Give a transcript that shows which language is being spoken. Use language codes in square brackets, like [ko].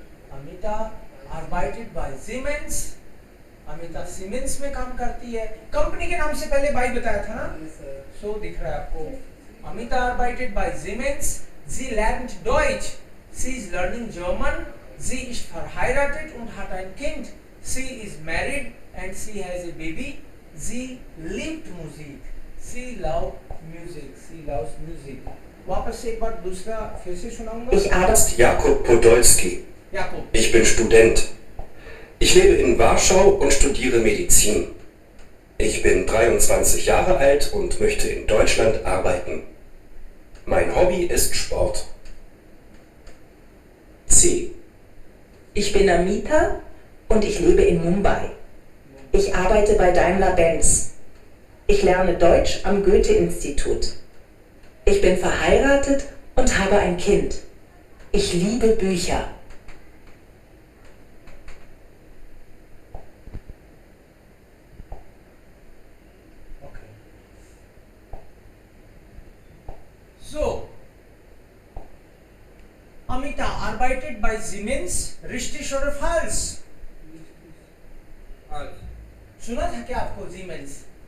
[de] Amita arbeitet bei Siemens. [hi] Amita siemens में काम करती है. कंपनी के नाम से पहले बाई बताया था ना. सो दिख रहा है आपको. [de] अमिता arbeitet bei Siemens. Sie lernt Deutsch. Sie ist [en] learning German. [de] Sie ist verheiratet und hat ein Kind. [en] Sie is married and she has a baby. [de] Sie liebt Musik. [en] She loves music. She loves music. [hi] वापस से एक बार दूसरा फिर से सुनाऊंगा. [de] Ich heiße Jakub Podolski. Jakob. Ich bin Student. Ich lebe in Warschau und studiere Medizin. Ich bin 23 Jahre alt und möchte in Deutschland arbeiten. Mein Hobby ist Sport. C. Ich bin Amita und ich lebe in Mumbai. Ich arbeite bei Daimler-Benz. Ich lerne Deutsch am Goethe-Institut. Ich bin verheiratet und habe ein Kind. Ich liebe Bücher. [en] Okay. [de] So, Amita arbeitet bei Siemens, richtig oder falsch? [hi] सुना था क्या आपको Siemens?